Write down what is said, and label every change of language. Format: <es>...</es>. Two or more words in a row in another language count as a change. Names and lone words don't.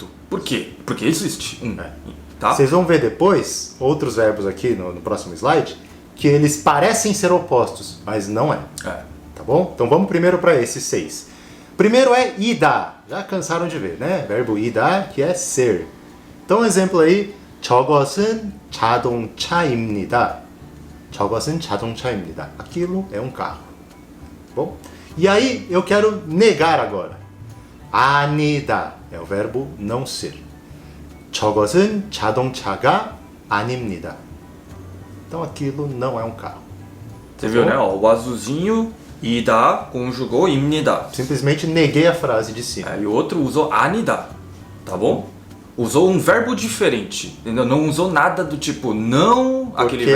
<pt>Por quê? Porque existe tá? Vocês vão ver depois outros verbos aqui no próximo slide que eles parecem ser opostos, mas não é. Tá bom? Então vamos primeiro para esses 6. Primeiro é ida. Já cansaram de ver, né? Verbo ida, que é ser. Então, um exemplo aí.</pt> <ko>저것은 자동차입니다. 저것은 자동차입니다.</ko> <pt>Aquilo é um carro. Bom? E aí eu quero negar agora.</pt> <ko>아니다</ko> <pt>é o verbo não ser.</pt> <ko>저것은 자동차가 아닙니다.</ko> <pt>Então aquilo não é um carro. Você viu, né? O azulzinho ida conjugou</pt> <ko>입니다.</ko> <pt>Simplesmente neguei a frase de cima. E o outro usou</pt> <ko>아니다,</ko> <pt>tá bom? Usou um verbo diferente, entendeu? Não usou nada do tipo não aquele verbo.</pt>